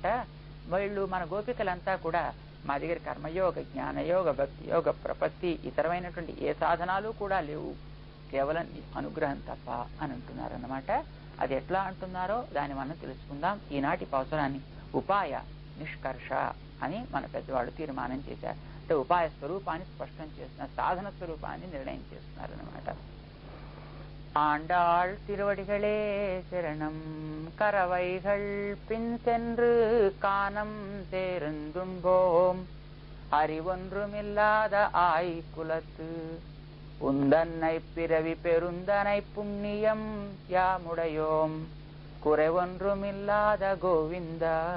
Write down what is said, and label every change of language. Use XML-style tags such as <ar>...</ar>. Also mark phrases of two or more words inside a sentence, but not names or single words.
<te>వీళ్ళు మన గోపికలంతా కూడా మా దగ్గర కర్మయోగ, జ్ఞానయోగ, భక్తి యోగ, ప్రపత్తి ఇతరమైనటువంటి ఏ సాధనాలు కూడా లేవు, కేవలం అనుగ్రహం తప్ప అని అంటున్నారన్నమాట. అది ఎట్లా అంటున్నారో దాన్ని మనం తెలుసుకుందాం. ఈనాటి అవసరాన్ని ఉపాయ నిష్కర్ష అని మన పెద్దవాళ్ళు తీర్మానం చేశారు. అంటే ఉపాయ స్వరూపాన్ని స్పష్టం చేస్తున్నారు, సాధన స్వరూపాన్ని నిర్ణయం చేస్తున్నారన్నమాట.</te> <ta>ஆண்டாள் திருவடிகளே சரணம், கரவைகள் பின் சென்று காணம் தேர்ந்துண்போம், அறிவொன்றுமில்லாத ஆய்குலத்து உந்தன்னை பிறவி பெருந்தனை புண்ணியம் யாமுடையோம், குறைவொன்றுமில்லாத கோவிந்தா</ta>